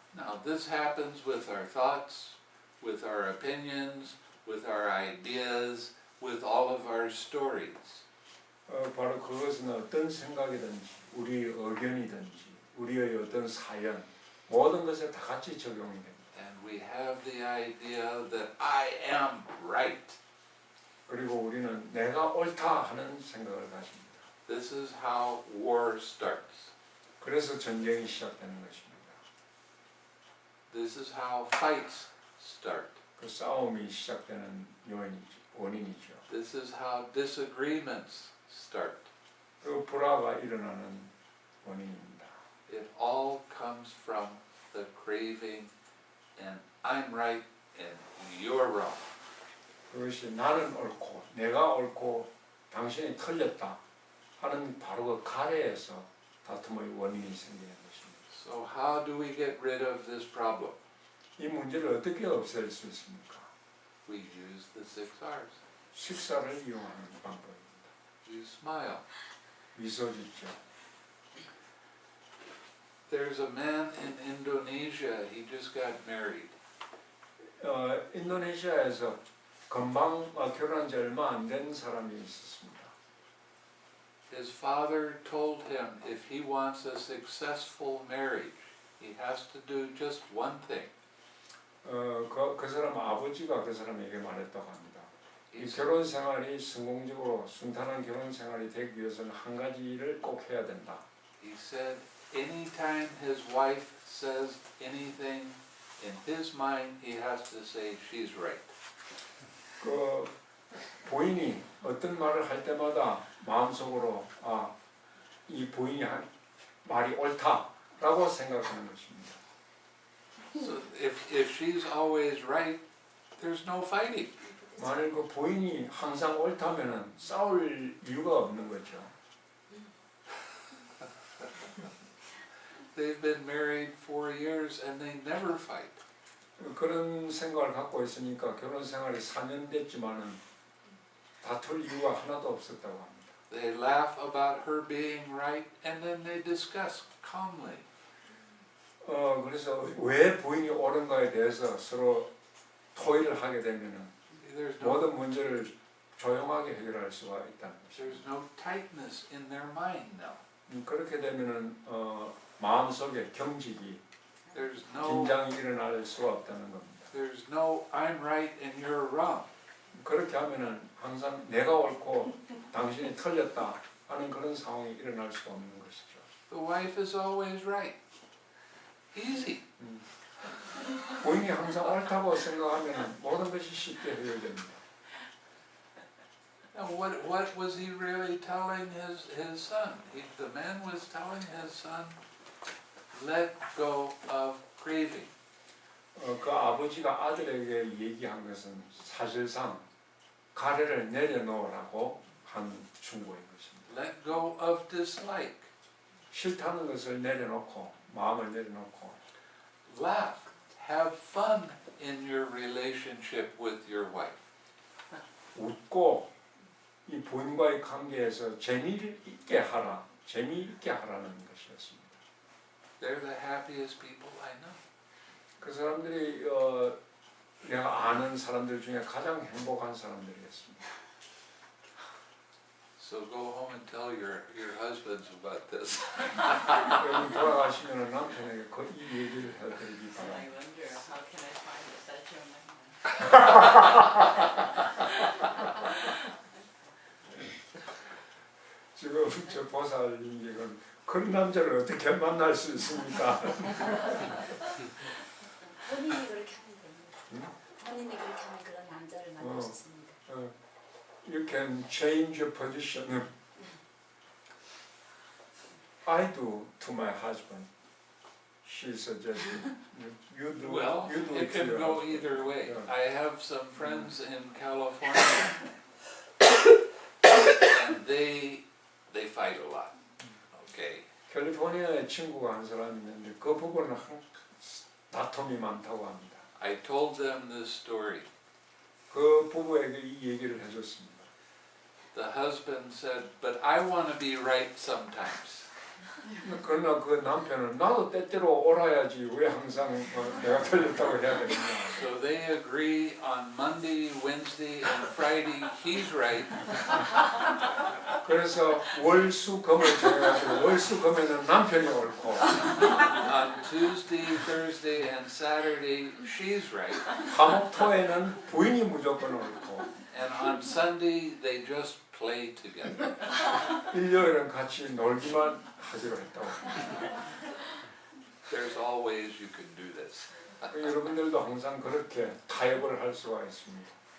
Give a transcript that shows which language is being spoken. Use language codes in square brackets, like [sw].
[en] Now this happens with our thoughts, with our opinions, with our ideas, with all of our stories. [ko] 바로 그것은 어떤 생각이든지 우리의 의견이든지 우리의 어떤 사연 모든 것에 다 같이 적용이 됩니다. [en] And we have the idea that I am right. [ko] 그리고 우리는 내가 옳다 하는 생각을 가집니다. [en] This is how war starts. [ko] 그래서 전쟁이 시작되는 것입니다. [en] This is how fights start. [ko] 그 싸움이 시작되는 원인이죠. [en] This is how disagreements start. [ko] 그리고 불화가 일어나는 원인입니다. [en] It all comes from the craving and I'm right and you're wrong. [ko] 그것이 나는 옳고 내가 옳고 당신이 틀렸다 하는 바로 그 가래에서 다툼의 원인이 생기는 것입니다. [en] So how do we get rid of this problem? [ko] 이 문제를 어떻게 없앨 수 있습니까? [en] We use the 6 R's. [ko] 식사를 이용하는 방법입니다. [en] You smile. [ko] 미소 짓죠. [en] There's a man in Indonesia, he just got married. [ko] 인도네시아에서 금방 결혼한 지 얼마 안 된 사람이 있었습니다. [en] His father told him if he wants a successful marriage, he has to do just one thing. [ko] 그 사람 아버지가 그 사람에게 말했다고 합니다. 이 [en] He [ko] 결혼 생활이 성공적으로 순탄한 결혼 생활이 되기 위해서는 한 가지 일을 꼭 해야 된다. [en] said anytime his wife says anything in his mind, he has to say she's right. [ko] 그 부인이 어떤 말을 할 때마다 마음속으로 이 부인이 한 말이 옳다라고 생각하는 것입니다. [en] So if she's always right, there's no fighting. [ko] 만일 그 부인이 항상 옳다면은 싸울 이유가 없는 거죠. [en] They've been married 4 years and they never fight. [ko] 그런 생각을 갖고 있으니까 결혼 생활이 4년 됐지만은 다툴 이유가 하나도 없었다고 합니다. [en] They laugh about her being right and then they discuss calmly. [ko] 그래서 왜 부인이 옳은가에 대해서 서로 토의를 하게 되면은 [en] There's no, [ko] 모든 문제를 조용하게 해결할 수가 있다는 것입니다. [en] there's no tightness in their mind now. [ko] 그렇게 되면은 마음속에 경직이 [en] There's no, [ko] 긴장이 일어날 수가 없다는 겁니다. [en] there's no I'm right and you're wrong. [ko] 그렇게 하면은 항상 내가 옳고 당신이 틀렸다 하는 그런 상황이 일어날 수가 없는 것이죠. [en] The wife is always right. Easy. [ko] 부인이 항상 옳다고 생각하면 모든 것이 쉽게 해결됩니다. [en] Now what was he really telling his son? The man was telling his son, let go of craving. [ko] 그 아버지가 아들에게 얘기한 것은 사실상 가래를 내려놓으라고 한 충고인 것입니다. [en] Let go of dislike. [ko] 싫다는 것을 내려놓고 마음을 내려놓고 [en] Laugh. Have fun in your relationship with your wife. [ko] 웃고 이 부인과의 관계에서 재미를 있게 하라, 재미있게 하라는 것이었습니다. [en] They're the happiest people I know. [ko] 그 사람들이 내가 아는 사람들 중에 가장 행복한 사람들이었습니다. [en] So go home and tell your husbands about this. [ko] 여러분 돌아가시면 남편에게 이 얘기를 해드리기 [en] I [ko] 바랍니다. [en] wonder how can I find such a man? [ko] 지금 저 보살님께는 그런 남자를 어떻게 만날 수 있습니까? 본인이 그렇게 하면 됩니다. 본인이 그렇게 하면 그런 남자를 만날 수 있습니다. [en] You can change your position. I do to my husband. She suggested you do. Well, you do it to can your go husband. either way. Yeah. I have some friends in California, and they fight a lot. Okay. [ko] 캘리포니아에 친구가 한 사람이 있는데 그 부분은 다툼이 많다고 합니다. [en] I told them this story. [ko] 그 부부에게 이 얘기를 해줬습니다. [en] The husband said, "But I want to be right sometimes." [ko] 그러나 그 남편은 나도 때때로 옳아야지 왜 항상 내가 틀렸다고 해야 되느냐. [en] So they agree on Monday, Wednesday, and Friday he's right, [ko] 그래서 월수금을 정해가지고 월수금에는 남편이 옳고 [en] on Tuesday, Thursday, and Saturday she's right, [ko] 화목토에는 부인이 무조건 옳고 [en] and on Sunday they just play together. [ko] 일요일은 같이 놀기만 하기로 했다고. [en] There's always you can do this. [ko] 여러분들도 항상 그렇게 타협을 할 수가 있습니다.